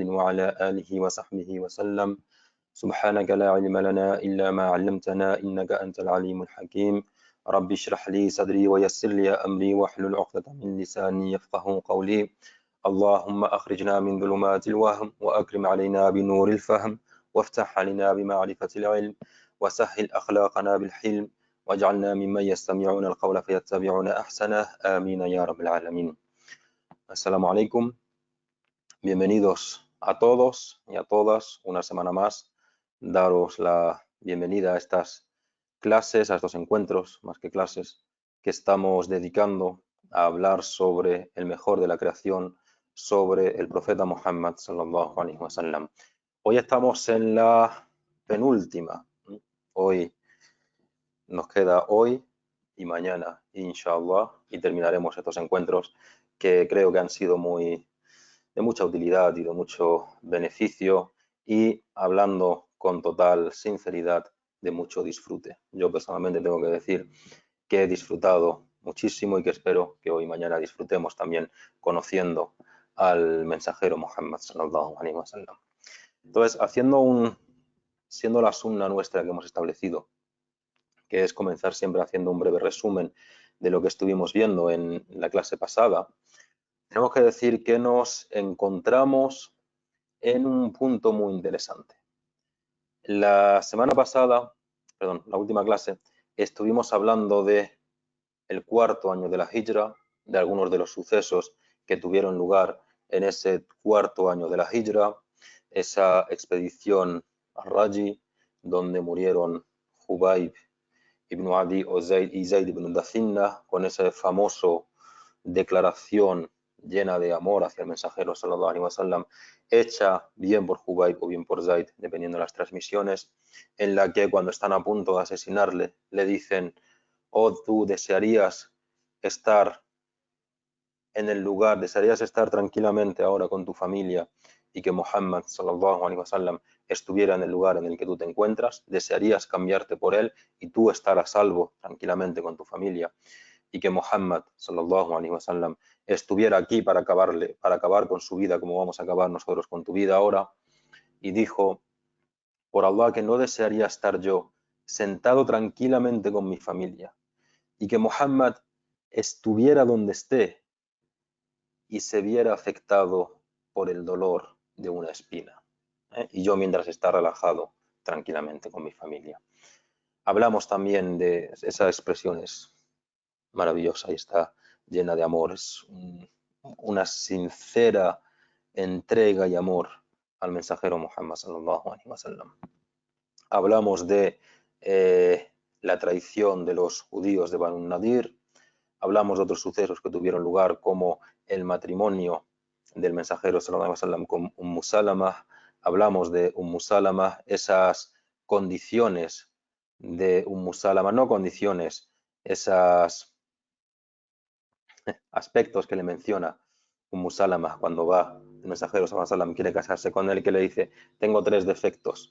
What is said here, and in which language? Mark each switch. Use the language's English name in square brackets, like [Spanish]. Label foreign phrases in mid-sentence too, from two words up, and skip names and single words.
[Arabic] وعلى آله وصحبه وسلم سبحانك لا علم لنا إلا ما علمتنا إنك أنت العليم الحكيم رب اشرح لي صدري ويسر لي أمري واحلل عقدة من لساني يفقه قولي اللهم أخرجنا من ظلمات الوهم وأكرم علينا بنور الفهم وافتح علينا بمعرفة العلم وسهل أخلاقنا بالحلم واجعلنا ممن يستمعون القول فيتبعون أحسنه آمين يا رب العالمين. السلام عليكم. [Spanish] Bienvenidos a todos y a todas una semana más. Daros la bienvenida a estas clases, a estos encuentros, más que clases, que estamos dedicando a hablar sobre el mejor de la creación, sobre el profeta Muhammad [Arabic] صلى الله عليه وسلم. [Spanish] Hoy estamos en la penúltima. Hoy nos queda hoy y mañana, inshallah, y terminaremos estos encuentros que creo que han sido de mucha utilidad y de mucho beneficio y hablando con total sinceridad de mucho disfrute. Yo personalmente tengo que decir que he disfrutado muchísimo y que espero que hoy y mañana disfrutemos también conociendo al mensajero Muhammad [Arabic] صلى الله عليه وسلم. [Spanish] Entonces, siendo la sunna nuestra que hemos establecido, que es comenzar siempre haciendo un breve resumen de lo que estuvimos viendo en la clase pasada, tenemos que decir que nos encontramos en un punto muy interesante. La semana pasada, perdón, la última clase, estuvimos hablando de el cuarto año de la Hijra, de algunos de los sucesos que tuvieron lugar en ese cuarto año de la Hijra, esa expedición a Raji, donde murieron Jubayb ibn Adi y Zayd ibn Dathinna, con esa famosa declaración llena de amor hacia el mensajero [Arabic] صلى الله عليه وسلم, [Spanish] hecha bien por Jubayb o bien por Zayd, dependiendo de las transmisiones, en la que cuando están a punto de asesinarle, le dicen: oh, tú desearías estar en el lugar, desearías estar tranquilamente ahora con tu familia y que Muhammad [Arabic] صلى الله عليه وسلم [Spanish] estuviera en el lugar en el que tú te encuentras, desearías cambiarte por él y tú estar a salvo tranquilamente con tu familia y que Muhammad [Arabic] صلى الله عليه وسلم [Spanish] estuviera aquí para acabar con su vida como vamos a acabar nosotros con tu vida ahora. Y dijo: por Allah que no desearía estar yo sentado tranquilamente con mi familia y que Muhammad estuviera donde esté y se viera afectado por el dolor de una espina, y yo mientras está relajado tranquilamente con mi familia. Hablamos también de esa expresión, es maravillosa y está llena de amor, es una sincera entrega y amor al mensajero Muhammad [Arabic] صلى الله عليه وسلم. [Spanish] Hablamos de la traición de los judíos de Banu Nadir. Hablamos de otros sucesos que tuvieron lugar, como el matrimonio del mensajero [Arabic] صلى الله عليه وسلم [Spanish] con Salama. Hablamos de Salama, esas condiciones de Salama, no condiciones, esos aspectos que le menciona Salama cuando va el mensajero [Arabic] صلى الله عليه وسلم, [Spanish] quiere casarse con él, que le dice: tengo 3 defectos.